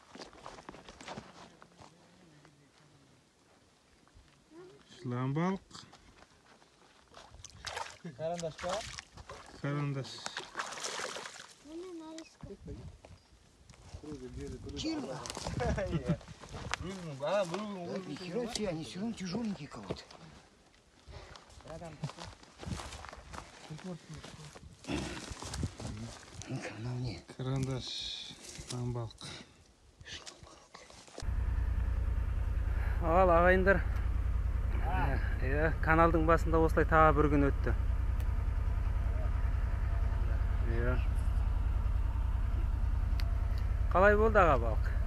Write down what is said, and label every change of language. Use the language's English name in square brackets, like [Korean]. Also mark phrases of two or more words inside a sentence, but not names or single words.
[Kazakh] Жылан балық. Карандаш па? Карандаш. Міне нарезка. Кирва. [Russian] Нихера себе, они все равно тяжеленькие кого-то. Ну-ка, на мне. [Kazakh] Карандаш. Жылан балық. Ал ағайындар. Каналдың басында осылай тағы бір күн өтті. Қалай болды аға балық?